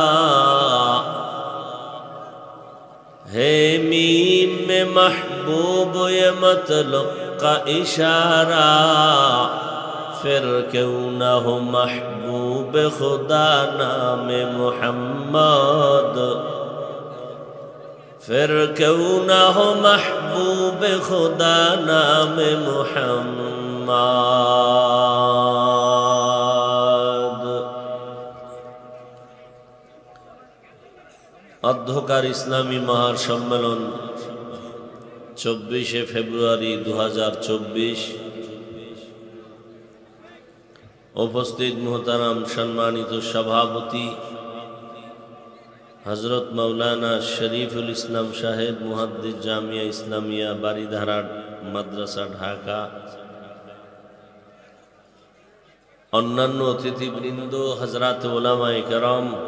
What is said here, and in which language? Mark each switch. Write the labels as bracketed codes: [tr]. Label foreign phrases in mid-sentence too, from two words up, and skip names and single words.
[ur] ہے میم میں محبوب یہ مطلب کا اشارہ پھر کیوں نہ ہو محبوب خدا نام محمد پھر کیوں نہ ہو محبوب خدا نام [bn] محمد অধ্যকার ইসলামী মহার সম্মেলন 24 ফেব্রুয়ারি 2024 উপস্থিত মোহতারাম সম্মানিত সভাপতি হযরত মাওলানা শরীফুল ইসলাম সাহেব মুহাদ্দিস জামিয়া ইসলামিয়া বারিধারা মাদ্রাসা ঢাকা অন্যান্য অতিথিবৃন্দ হযরত উলামায়ে কেরাম